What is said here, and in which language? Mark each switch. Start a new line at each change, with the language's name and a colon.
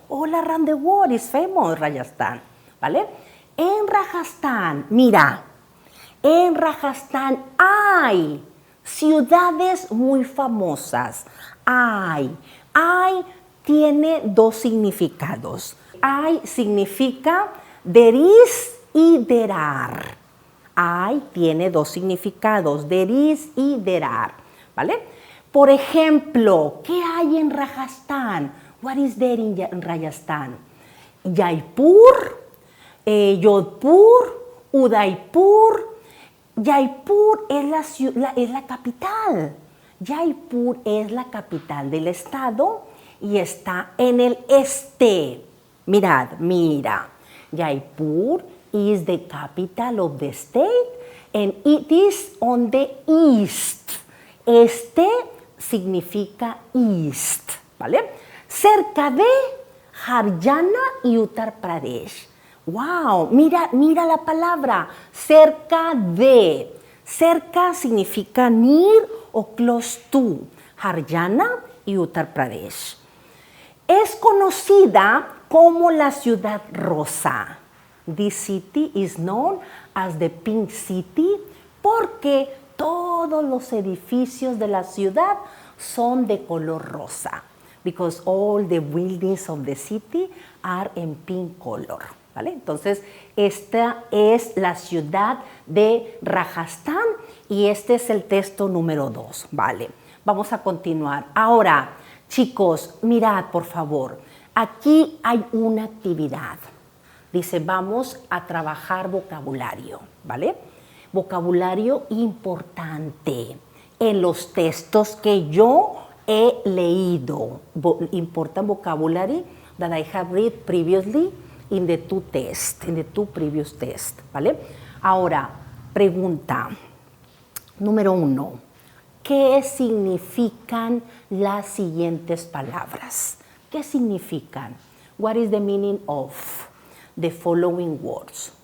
English: All around the world is famous Rajasthan,
Spanish: ¿vale? En Rajasthan, mira, en Rajasthan hay ciudades muy famosas. Hay tiene dos significados. Hay significa there is y there are. Hay tiene dos significados, there is y there are, ¿vale? Por ejemplo, ¿qué hay en Rajasthan?
English: What is there in Rajasthan?
Spanish: Jaipur, Jodhpur, Udaipur. Jaipur es la capital. Jaipur es la capital del estado y está en el este. Mirad, mira.
English: Jaipur is the capital of the state and it is on the east.
Spanish: Este significa east, ¿vale? Cerca de Haryana y Uttar Pradesh. ¡Wow! Mira la palabra, cerca de. Cerca significa near o close to. Haryana y Uttar Pradesh. Es conocida como la ciudad rosa.
English: This city is known as the Pink City
Spanish: porque todos los edificios de la ciudad son de color rosa.
English: Because all the buildings of the city are in pink color.
Spanish: ¿Vale? Entonces, esta es la ciudad de Rajasthan y este es el texto número 2. Vale, vamos a continuar. Ahora, chicos, mirad por favor. Aquí hay una actividad. Dice, vamos a trabajar vocabulario, ¿vale? Vocabulario importante en los textos que yo he leído.
English: Important vocabulary that I have read previously in the two previous tests, ¿vale?
Spanish: Ahora, pregunta número 1. ¿qué significan las siguientes palabras? ¿Qué significan?
English: What is the meaning of the following words?